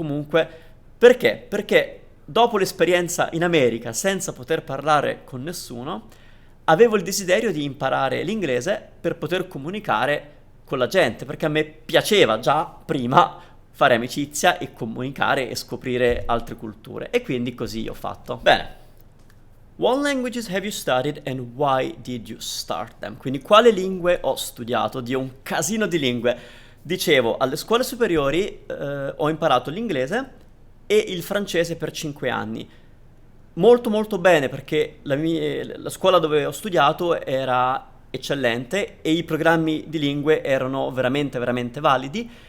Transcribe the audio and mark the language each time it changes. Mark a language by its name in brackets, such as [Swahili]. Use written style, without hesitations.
[Italian] Comunque, perché? Perché dopo l'esperienza in America senza poter parlare con nessuno, avevo il desiderio di imparare l'inglese per poter comunicare con la gente, perché a me piaceva già prima fare amicizia e comunicare e scoprire altre culture. E quindi così ho fatto. Bene. [English] What languages have you studied and why did you start them? [Italian] Quindi quali lingue ho studiato? Dio, un casino di lingue. Dicevo, alle scuole superiori ho imparato l'inglese e il francese per 5 anni. Molto molto bene perché la scuola dove ho studiato era eccellente e i programmi di lingue erano veramente veramente validi.